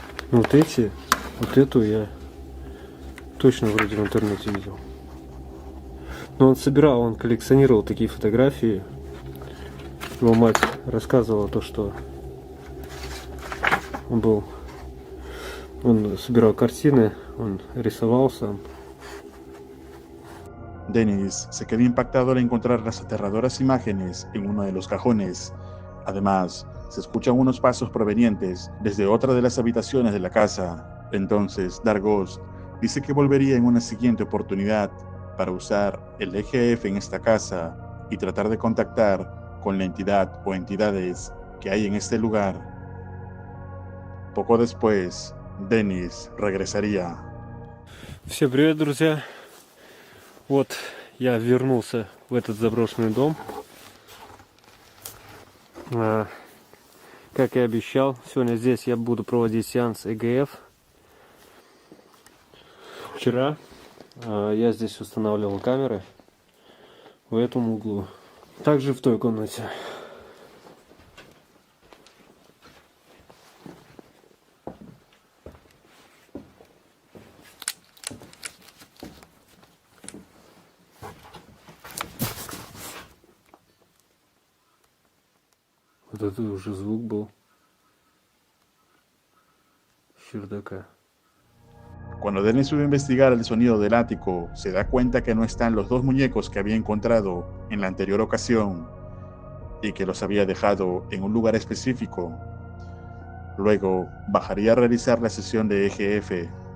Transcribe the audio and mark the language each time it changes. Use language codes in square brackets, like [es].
[ru] Но вот эту я точно вроде в интернете видел. Но он коллекционировал такие фотографии. Его мать рассказывала то, что он собирал картины, он рисовал сам. [es] Dennis se queda impactado al encontrar las aterradoras imágenes en uno de los cajones. Además, se escuchan unos pasos provenientes desde otra de las habitaciones de la casa. Entonces, Dargos dice que volvería en una siguiente oportunidad para usar el EGF en esta casa y tratar de contactar con la entidad o entidades que hay en este lugar. Poco después, Деннис regresaría. [ru] Всем привет, друзья! Вот я вернулся в этот заброшенный дом. Как и обещал, сегодня здесь я буду проводить сеанс ЭГФ. Вчера я здесь устанавливал камеры в этом углу. Также в той комнате. Вот это уже звук был с чердака. [es] Cuando Dennis sube a investigar el sonido del ático, se da cuenta que no están los dos muñecos que había encontrado en la anterior ocasión y que los había dejado en un lugar específico. Luego, bajaría a realizar la sesión de EGF.